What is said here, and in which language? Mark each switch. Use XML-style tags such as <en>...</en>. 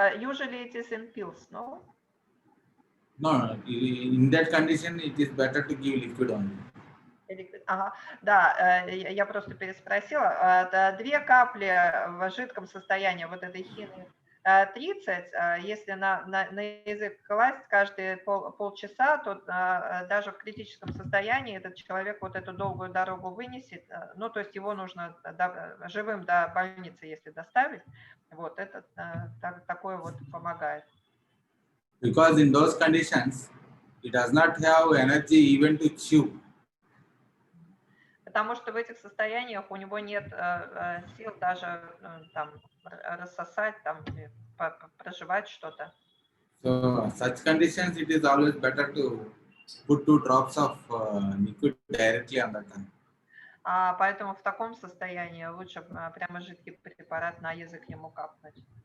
<en>Usually it is in pills, no? No. In that condition, it is better to give liquid only.</en> <ru>Ага, да, я просто переспросила. 2 капли в жидком состоянии вот этой хины 30, если на язык класть каждые полчаса, то даже в критическом состоянии этот человек вот эту долгую дорогу вынесет. Ну, то есть его нужно живым до больницы, если доставить. Вот это такое вот помогает.</ru> <en>Because in those conditions, it does not have energy even to chew.</en> <ru>Потому что в этих состояниях у него нет сил даже там рассосать, там проживать что-то.</ru> <en>So such conditions, it is always better to put 2 drops of liquid directly on the tongue.</en> <ru>Поэтому в таком состоянии лучше прямо жидкий препарат на язык ему капнуть.</ru>